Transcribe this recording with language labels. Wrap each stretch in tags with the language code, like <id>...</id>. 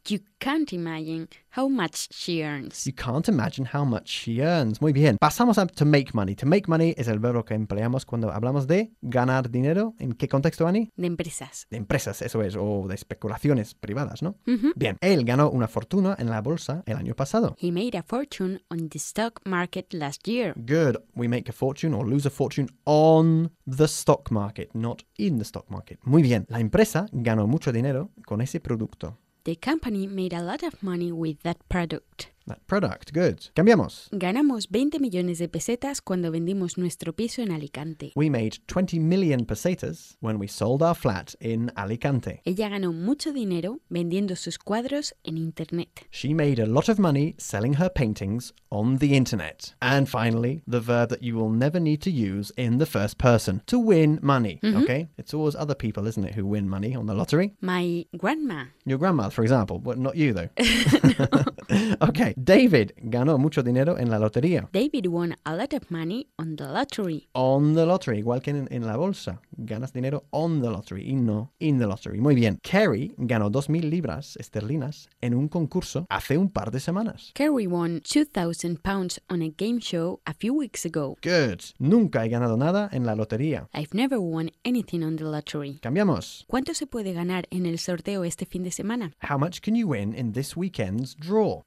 <en>You can't imagine how much she earns. You can't imagine how much she earns.</en> <es>Muy bien. Pasamos a</es> <en>to make money.</en> <es>To make money es el verbo que empleamos cuando hablamos de ganar dinero. ¿En qué contexto, Annie? De empresas. De empresas, eso es. O de especulaciones privadas, ¿no? Mm-hmm. Bien. Él ganó una fortuna en la bolsa el año pasado.</es> <en>He made a fortune on the stock market last year. Good. We make a fortune or lose a fortune on the stock market, not in the stock market.</en> <es>Muy bien. La empresa ganó mucho dinero con ese producto.</es> <en>The company made a lot of money with that product. That product, good.</en> <es>Cambiamos. Ganamos 20 millones de pesetas cuando vendimos nuestro piso en Alicante.</es> <en>We made 20 million pesetas when we sold our flat in Alicante.</en> <es>Ella ganó mucho dinero vendiendo sus cuadros en internet.</es> <en>She made a lot of money selling her paintings on the internet. And finally, the verb that you will never need to use in the first person, to win money, okay? It's always other people, isn't it, who win money on the lottery? My grandma. Your grandma, for example, but not you though. No.</en> <es>Okay. David ganó mucho dinero en la lotería.</es> <en>David won a lot of money on the lottery. On the lottery,</en> <es>igual que en la bolsa. Ganas dinero</es> <en>on the lottery</en> <es>y no</es> <en>in the lottery.</en> <es>Muy bien. Kerry ganó 2,000 libras esterlinas en un concurso hace un par de semanas.</es> <en>Kerry won 2,000 pounds on a game show a few weeks ago. Good.</en> <es>Nunca he ganado nada en la lotería.</es> <en>I've never won anything on the lottery.</en> <es>Cambiamos. ¿Cuánto se puede ganar en el sorteo este fin de semana?</es> <en>How much can you win in this weekend's draw?</en>